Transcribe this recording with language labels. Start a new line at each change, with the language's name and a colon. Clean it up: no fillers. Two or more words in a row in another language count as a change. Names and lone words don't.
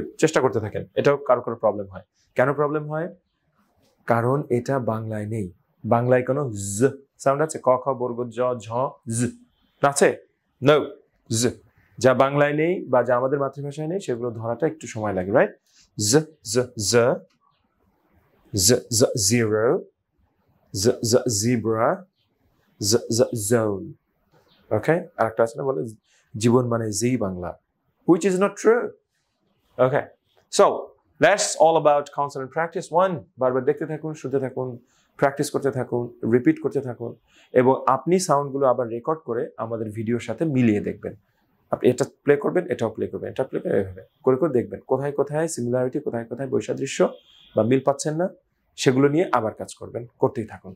Bangla: চেষ্টা করতে থাকেন, এটাও কারো কারো প্রবলেম হয়। কেন প্রবলেম হয়? কারণ এটা বাংলায় নেই। বাংলায় কোনো জ সাউন্ড আছে? ক খ বর্গ জ ঝ জ আছে? নো, জ। যা বাংলায় নেই বা যা আমাদের মাতৃভাষায় নেই সেগুলো ধরাটা একটু সময় লাগে, রাইট? জ জ জ জ জ জিরো, জ জ জিব্রা, জ জ জোন। ওকে, আরেকটা আছে না বলে জীবন মানে জি বাংলা,
English: which is not true. Okay, so that's all about consonant practice 1.
Bangla: বারবার দেখতে থাকুন, শুনতে থাকুন, প্র্যাকটিস করতে থাকুন, রিপিট করতে থাকুন, এবং আপনি সাউন্ডগুলো আবার রেকর্ড করে আমাদের ভিডিওর সাথে মিলিয়ে দেখবেন। আপনি এটা প্লে করবেন, এটাও প্লে করবেন, এটা প্লে করে এভাবে করে করে দেখবেন কোথায় কোথায় সিমিলারিটি, কোথায় কোথায় বৈসাদৃশ্য বা মিল পাচ্ছেন না, সেগুলো নিয়ে আবার কাজ করবেন, করতেই থাকুন।